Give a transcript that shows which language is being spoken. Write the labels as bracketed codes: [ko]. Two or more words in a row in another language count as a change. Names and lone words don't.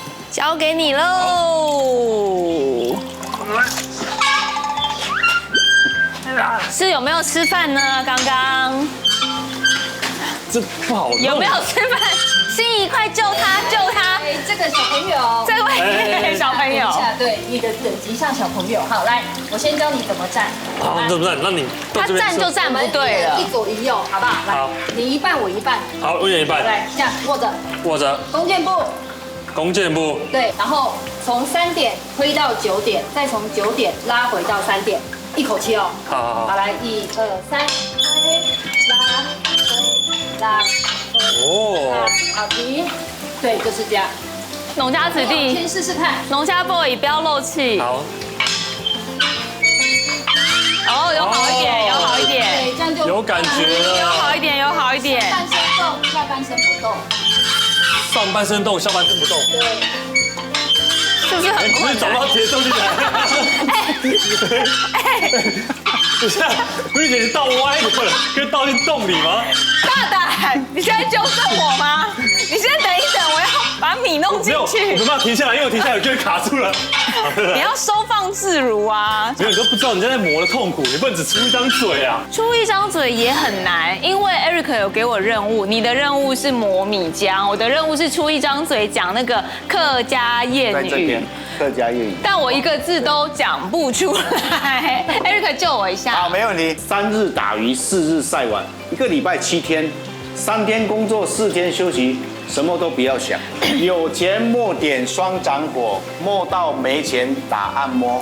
[zh] 交給你嘍。是有沒有吃飯呢？剛剛這不好弄。有沒有吃飯？心怡，快救他，救他！这個小朋友，這位小朋友，對，你的等級像小朋友。好，來，我先教你怎麼站。好，怎麼站？那你他站就站不對了。一左一右，好不好？来，你一半，我一半。好，我演一半。來，這樣握着。握着。弓箭步。弓箭步。对，然後從3點推到9點，再從9點拉回到3點，一口氣哦。好。好，來，1、2、3，推，拉，推，拉。哦，好的，對，就是這樣。農家子弟，先試試看。農家 boy 不要漏氣。好。哦，有好一點，有好一點。對，這樣就有感覺了。有好一點，有好一點。上半身動，下半身不動。上半身動，下半身不動。對。是不是很困难？找到鐵東西來。不是，不是你倒歪的，可以倒進洞裡嗎？大膽，你現在糾正我嗎？你先等一等，我要把米弄進去。我没办法停下來，因為我停下來就會卡住了。你要收放自如啊！沒有，你都不知道你在磨的痛苦，你不能只出一張嘴啊！出一張嘴也很難，因為 Eric 有給我任務，你的任務是磨米漿，我的任務是出一張嘴講那個客家諺語。客家諺語，但我一個字都講不出來。Eric 救我一下。好，沒問題。3日打魚，4日曬網，1個禮拜7天，3天工作，4天休息，什麼都不要想。有錢莫點雙掌火，莫到沒錢打按摩。